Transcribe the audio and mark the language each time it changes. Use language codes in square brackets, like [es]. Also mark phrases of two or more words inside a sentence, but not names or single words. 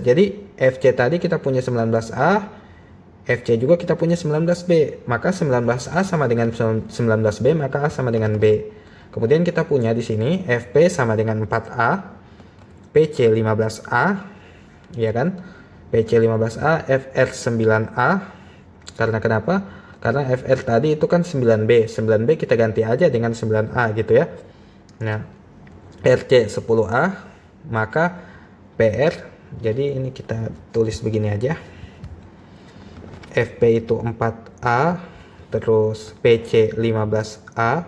[id] Jadi FC tadi kita punya 19A, FC juga kita punya 19B. Maka 19A sama dengan 19B, maka A sama dengan B. Kemudian kita punya di sini FP sama dengan 4A, PC 15A, ya kan? PC 15A, FR 9A. Karena kenapa? Karena FR tadi itu kan 9B. 9B kita ganti aja dengan 9A gitu ya. Nah, RC 10A, maka PR, jadi ini kita tulis begini aja. FP itu 4A, terus PC 15A.